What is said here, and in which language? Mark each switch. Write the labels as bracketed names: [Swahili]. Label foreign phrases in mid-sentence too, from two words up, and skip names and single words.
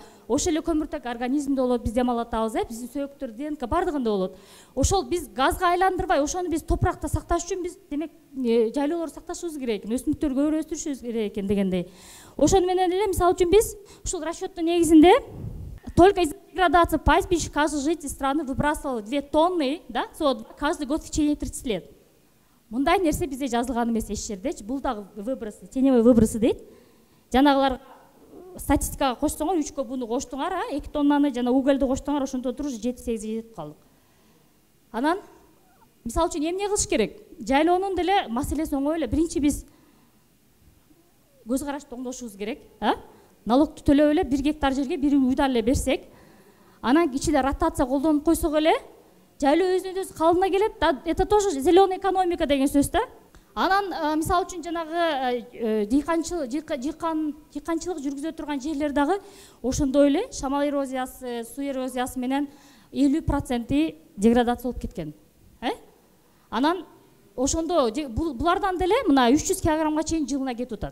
[Kyrgyz] Ошол эле көмүртек организмде болот, биз дем алатабыз, биздин сөйөктөр, ДНК бардыгында болот. Ошол биз газга айландырбай, ошону биз топуракта сакташ үчүн биз демек жайлоолорду сакташыбыз керек экен, өсүмдүктөрдү көбүрөөк өстүрүшүбүз керек экен дегендей. Ошону менен эле мисалы үчүн биз ушул расчёттун негизинде [Russian] только из-за деградации пастбищ каждый житель страны выбрасывал 2 тонны, да, CO2 каждый год в течение 30 лет. [Kyrgyz] Мындай нерсе бизде жазылган эмес эч жерде. Бул дагы [Russian] выбросы, теневой выбросы [Kyrgyz] дейт. Жанагылар статистикага коштоңор, 3кө буну коштуңар, 2 тоннаны жана угольду коштуңар, ошондо туруп 7-8 жетип калдык. Анан мисалы үчүн эмне кылыш керек? Жайлоонун деле маселеси оңой эле. Биринчи биз көз карашты оңдошубуз керек, налогду төлөп эле 1 гектар жерге 1 уйдан эле берсек, анан ичинде ротация колдонуп койсок эле, жайлоо өзүнөн өзү калына келет. [Russian] Это тоже зеленая экономика [Kyrgyz] деген сөз да. Анан мисалы үчүн жанагы дыйканчылык жүргүзө турган жерлер дагы ошондой эле шамал эрозиясы, суу эрозиясы менен 50% деградация болуп кеткен. Анан ошондо булардан деле мына 300 килограммга чейин жылына кетип атат.